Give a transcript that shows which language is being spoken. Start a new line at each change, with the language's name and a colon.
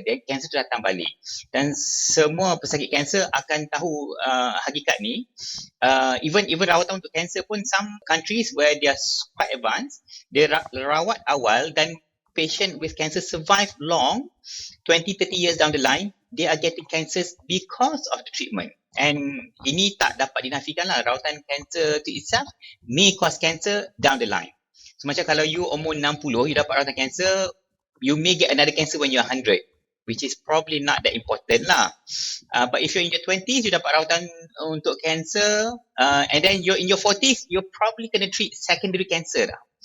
Malay: Then cancer tu datang balik. Dan semua pesakit kanser akan tahu hakikat ni.
English: Even
Malay: rawatan untuk kanser pun,
English: some countries where they are quite advanced,
Malay: dia rawat awal
English: dan patient with cancer survive long, 20-30 years down the line, they are getting cancers because of the treatment.
Malay: And ini tak dapat dinafikan lah.
English: Rawatan cancer to itself may cause cancer down the line. So
Malay: macam kalau
English: you umur 60, you
Malay: dapat rawatan
English: cancer, you may get another cancer when you're 100. which is probably not that important lah. But if you're in your 20s, you
Malay: dapat rawatan untuk kanser,
English: and then you're in your 40s, you're probably going to treat secondary cancer lah.